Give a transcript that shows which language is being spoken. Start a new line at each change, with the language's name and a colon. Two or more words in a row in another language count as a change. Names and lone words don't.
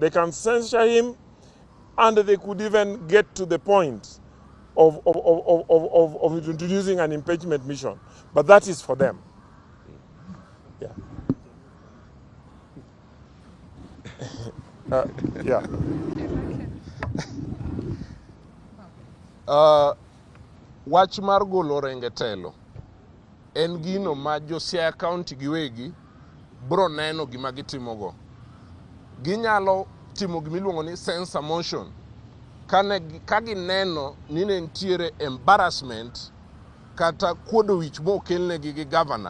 English: They can censure him, and they could even get to the point of introducing an impeachment mission. But that is for them. Yeah. Yeah.
Luo (Kenya and Tanzania): Wach mar golo Orenge telo en gino ma jo Siaya County giwegi bro neno gima gitimogo. Ginyalo timo gimiluongo ni
English: censor motion
Luo (Kenya and Tanzania): ka gineno ni ne nitiere embarrassment kata kuodo wich mokelnegi gi governor.